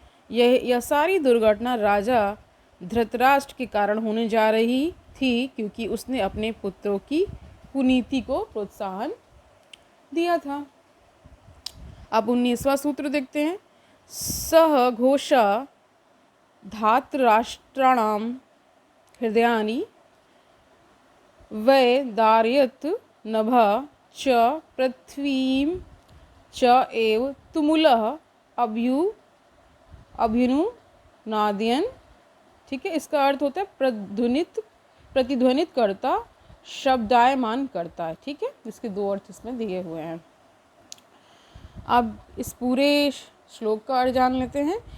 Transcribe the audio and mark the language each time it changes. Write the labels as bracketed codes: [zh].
[hi] यह सारी दुर्घटना राजा धृतराष्ट्र के कारण होने जा रही थी, क्योंकि उसने अपने पुत्रों की कुनीति को प्रोत्साहन दिया था। अब 19वां सूत्र देखते हैं। [sa] सह घोषा धातराष्ट्राणाम हृदयानि वै दारयत नभा च पृथ्वीं च एव तुमुलः अभ्युनुनादयन्। [hi] ठीक है, इसका अर्थ होता है प्रतिध्वनित करता, शब्दायमान करता है। ठीक है, इसके दो अर्थ इसमें दिए हुए हैं। अब इस पूरे श्लोक का अर्थ जान लेते हैं।